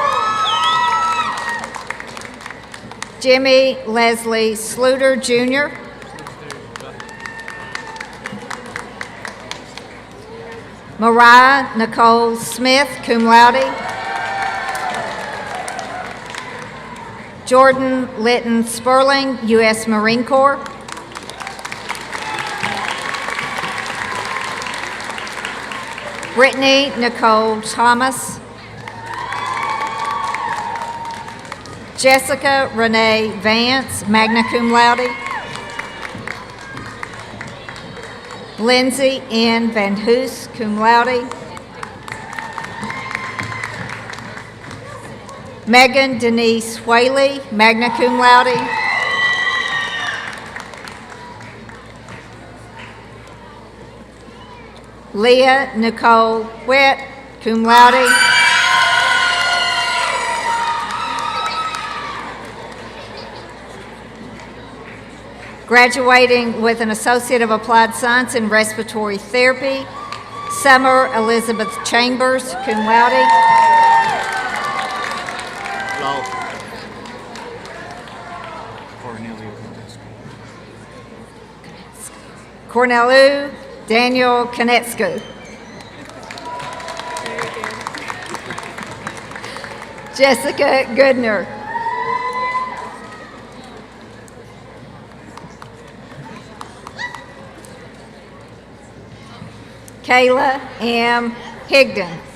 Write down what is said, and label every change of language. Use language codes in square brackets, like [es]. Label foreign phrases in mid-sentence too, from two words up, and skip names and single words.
[en] Jimmy Leslie Sluter, Jr. Mariah Nicole Smith, [la] cum laude. [en] Jordan Litton Sperling, U.S. Marine Corps. Brittany Nicole Thomas. Jessica Renee Vance, [la] magna cum laude. [en] Lindsay N. Van Hoos, [la] cum laude. [en] Megan Denise Whaley, [la] magna cum laude. [en] Leah Nicole Witt, [la] cum laude. [en] Graduating with an Associate of Applied Science in Respiratory Therapy, Summer Elizabeth Chambers, [la] cum laude. [en] Cornelu Daniel Konetsku. Jessica Goodner. Kayla M. Higdon.